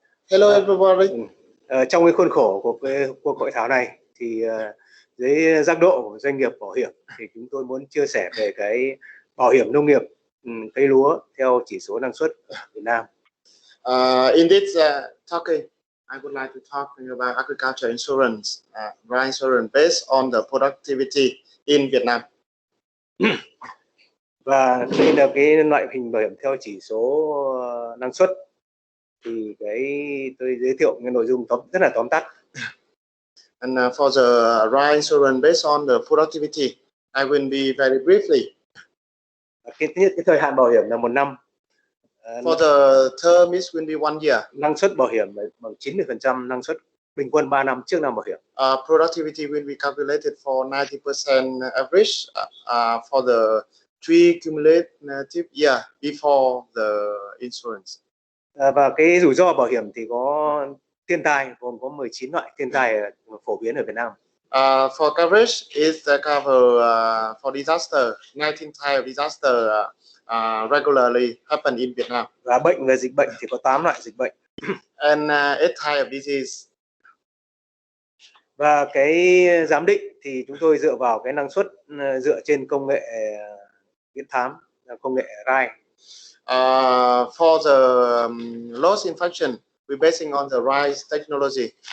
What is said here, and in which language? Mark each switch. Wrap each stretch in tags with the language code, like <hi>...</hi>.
<en>Hello everybody.</en> <vi>Trong cái khuôn khổ của cuộc hội thảo này thì dưới giác độ của doanh nghiệp bảo hiểm thì chúng tôi muốn chia sẻ về cái bảo hiểm nông nghiệp cây lúa theo chỉ số năng suất ở Việt Nam.</vi> <en>In this talking, I would like to talk about agriculture insurance, rice insurance based on the productivity in Vietnam.</en> <vi>Và đây là cái loại hình bảo hiểm theo chỉ số năng suất. Thì tôi giới thiệu cái nội dung rất là tóm tắt.</vi> <en>And for the rice insurance based on the productivity, I will be very briefly.</en> <vi>Cái thời hạn bảo hiểm là 1 năm.</vi> <en>For the term it will be 1 year.</en> <vi>Năng suất bảo hiểm là bằng 90% năng suất bình quân 3 năm trước năm bảo hiểm.</vi> <en>Productivity will be calculated for 90% average for the 3 cumulative year before the insurance.</en> <vi>Và cái rủi ro bảo hiểm thì có thiên tai, gồm có 19 loại thiên tai phổ biến ở Việt Nam.</vi> <en>For coverage is cover for disaster. 19 type of disaster regularly happen in Vietnam.</en> <vi>Và bệnh và dịch bệnh thì có 8 loại dịch bệnh.</vi> <en>And 8 type of disease.</en> <vi>Và cái giám định thì chúng tôi dựa vào cái năng suất dựa trên công nghệ viễn thám, công nghệ RI.</vi> <en>For the loss infection, we're basing on the RISE technology.</en>